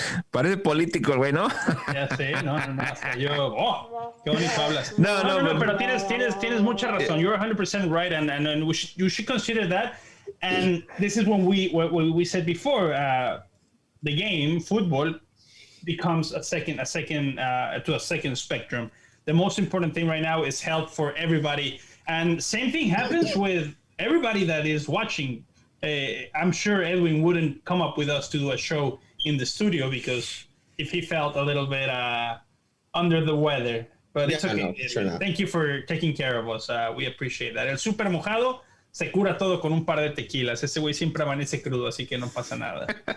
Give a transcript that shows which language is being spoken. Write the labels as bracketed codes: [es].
[es] Parece político, güey, ¿no? Ya sé, no, hasta yo. Qué bonito hablas. No, pero tienes mucha razón. [en] You're 100% right, and you should consider that. And this is when we said before, the game football becomes a second spectrum. The most important thing right now is health for everybody, and same thing happens with everybody that is watching. I'm sure Edwin wouldn't come up with us to do a show in the studio because if he felt a little bit under the weather, but it's okay. No, sure not. Thank you for taking care of us. We appreciate that. [es] El super mojado se cura todo con un par de tequilas. Ese güey siempre amanece crudo, así que no pasa nada.